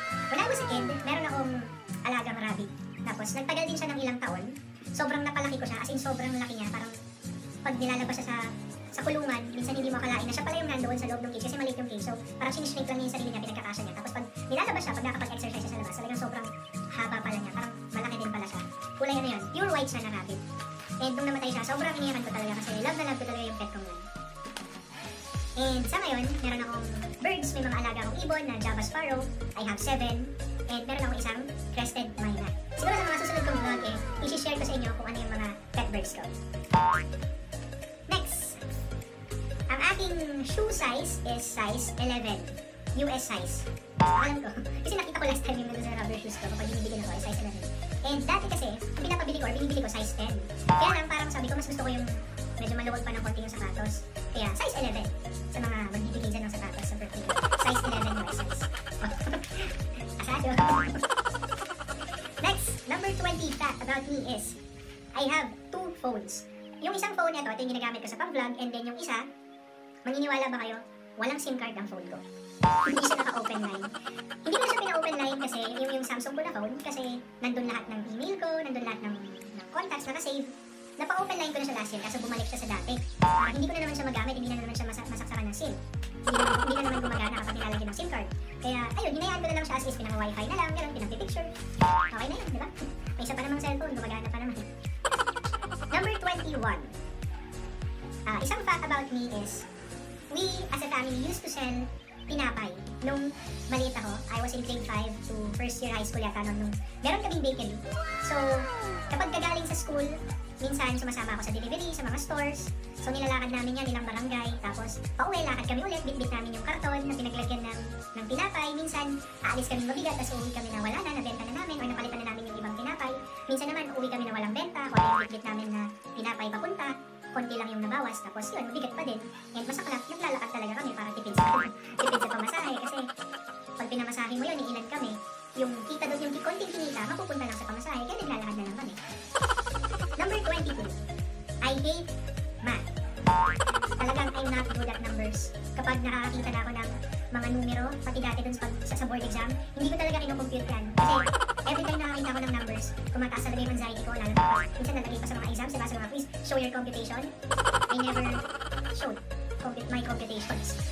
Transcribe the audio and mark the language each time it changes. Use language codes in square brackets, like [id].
[en] When I was a kid, [tl] meron akong alagang [en] rabbit. [tl] Tapos nagtagal din siya ng ilang taon. Sobrang napalaki ko siya, as in sobrang laki niya. Parang pag nilalabas siya sa kulungan, minsan hindi mo akalain na siya pala yung nandoon sa loob ng cage kasi maliit yung cage. So parang sinishrink lang niya yung sarili niya, pinagkakasya niya. Tapos pag nilalabas siya, pag nakapag-exercise siya sa labas, talagang sobrang haba pala niya. Parang malaki din pala siya. Kulay ano yun, pure white siya na rabbit. And nung namatay siya, sobrang iniyakan ko talaga kasi love na love ko talaga yung pet kong yun. And sa ngayon, meron akong birds, may mga alaga akong ibon na Java Sparrow. [en] I have 7. [tl] And meron akong isang crested myna. Siguro sa mga susunod kong vlog i-share ko sa inyo kung ano yung mga pet birds ko. [en] Next, ang aking shoe size is size 11. US size. [tl] Alam ko. Kasi nakita ko last time yung sa rubber shoes ko kapag binibigyan ako ay size 11. And dati kasi, ang pinapabili ko or binibili ko size 10. Kaya lang parang sabi ko mas gusto ko yung medyo maluwag pa ng konti yung sapatos. Kaya size 11 sa mga magbibigay dyan ng sapatos sa birthday. [en] Size 11 US size. Asado. Next, number 20 fact about me is, I have 2 phones. [tl] Yung isang phone ito yung ginagamit ko sa pang-vlog, and then yung isa, maniniwala ba kayo, walang SIM card ang phone ko. Hindi siya naka-open line. Hindi ko siya pina-open line kasi yung Samsung ko na phone, kasi nandun lahat ng email ko, nandun lahat ng contacts, naka-save. Napa-open line ko na siya last year, kaso bumalik siya sa dati. Hindi ko na naman siya magamit, hindi na naman siya masaksakan ng SIM. Hindi na naman gumagana kapag nilalagyan ng SIM card. Kaya, ayun, hinayaan ko na lang siya as is, pinaka-wifi na lang, gano'n, pinag-picture. Okay na yun, di ba? May isa pa namang cellphone, gumagana pa naman. Number 21. [en] Isang fact about me is, we as a family used to sell tinapay. [tl] Nung maliit ako, [en] I was in grade 5 to first year high school yata nung meron kaming bakery. [tl] So, kapag kagaling sa school, minsan sumasama ako sa delivery, sa mga stores. So, nilalakad namin yan ilang barangay. Tapos, pauwi, lakad kami ulit, bitbit namin yung karton na pinaglagyan ng tinapay. Minsan, aalis kami mabigat, tapos uuwi kami na wala na, nabenta na namin, or napalitan na namin yung ibang tinapay. Minsan naman, uuwi kami na walang benta, o yung bitbit namin na tinapay papunta. Konti lang yung nabawas, tapos yun, mabigat pa din. And masaklap, naglalakad talaga kami para tipid sa pamasahe. Kasi pag pinamasahe mo yun, iilan kami, yung kita doon, yung konting kinita, mapupunta lang sa pamasahe, kaya naglalakad na lang kami. [en] Number 22, I hate math. Talagang I'm not good at numbers. [tl] Kapag nakakakita na ako ng mga numero, pati dati dun sa board exam, hindi ko talaga kinocompute yan. Kasi every time nakakita ako ng numbers, tumataas talaga yung anxiety ko, lalo na minsan nalagay pa sa mga exams, diba, sa mga quiz, [en] show your computation. I never showed my computations.